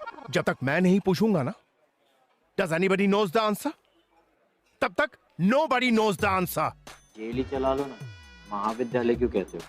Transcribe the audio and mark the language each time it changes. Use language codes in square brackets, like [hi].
[hi] जब तक मैं नहीं पूछूंगा ना, [en] does anybody knows the answer? [hi] तब तक [en] nobody knows the answer. [hi] Jail चला लो ना, महाविद्यालय क्यों कहते हो?